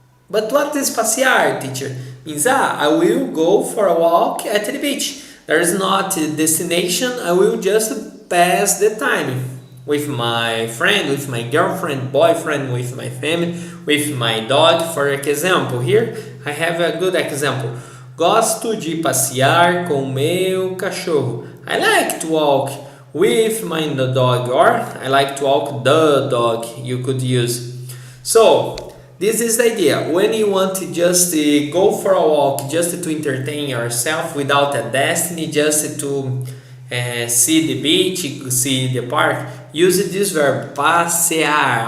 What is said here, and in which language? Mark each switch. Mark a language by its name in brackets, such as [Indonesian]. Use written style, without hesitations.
[English] But what is passear, teacher? Means, I will go for a walk at the beach. There is not a destination, I will just pass the time with my friend, with my girlfriend, boyfriend, with my family, with my dog. For example, here I have a good example. [Portuguese] Gosto de passear com meu cachorro. [English] I like to walk with my dog, or I like to walk the dog, you could use. So, this is the idea. When you want to just go for a walk, just to entertain yourself without a destiny, just to see the beach, see the park, use this verb, passear.